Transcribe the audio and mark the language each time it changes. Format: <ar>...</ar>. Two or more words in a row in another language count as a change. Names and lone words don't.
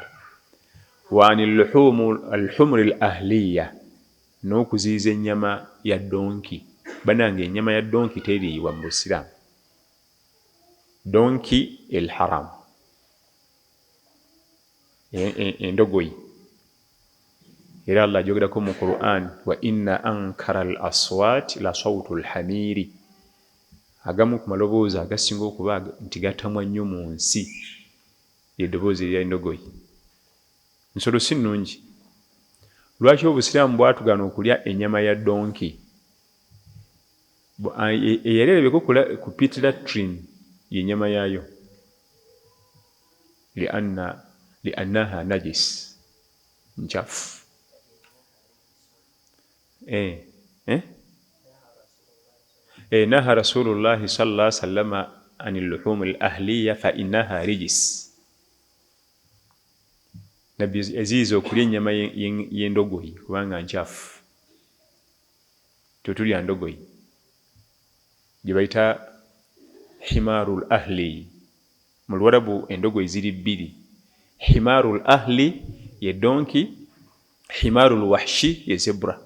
<ar>وعن الحمر الأهلية,</ar> <lg>n'okuziiza ennyama ya donki. Banange ennyama ya donki teriibwa mu Busiraamu. Donki</lg> <ar>الحرام,</ar> <lg>endogoyi. Era Allah ajogerako mu Qur'an,</lg> <ar>وإن أنكر الأصوات لصوت الحمير.</ar> <lg>Agamu ku maloboozi agasinga okuba nti gatamwa nnyo mu nsi eddoboozi erya endogoyi. Nsolo si nnungi. Lwaki Obusiraamu bwatugaana okulya ennyama ya donki? Eyalerabeko ku</lg> <en>pit latrine</en> <lg>y'ennyama yaayo,</lg> <ar>لأنها نجس,</ar> <lg>nchafu.</lg> <ar>نهى رسول الله صلى الله عليه وسلم عن لحوم الأهلية فإنها رجس.</ar> <lg>Nabbi aziiza okulya ennyama y'endogoyi kubanga nchafu. Tetulya ndogoyi gye bayita</lg> <ar>حمار الأهل.</ar> <lg>Mu Luwarabu endogoyi ziri bbiri.</lg> <ar>حمار الأهل</ar> <lg>ye donki,</lg> <ar>حمار الوحش</ar> <lg>ye zebra.</lg>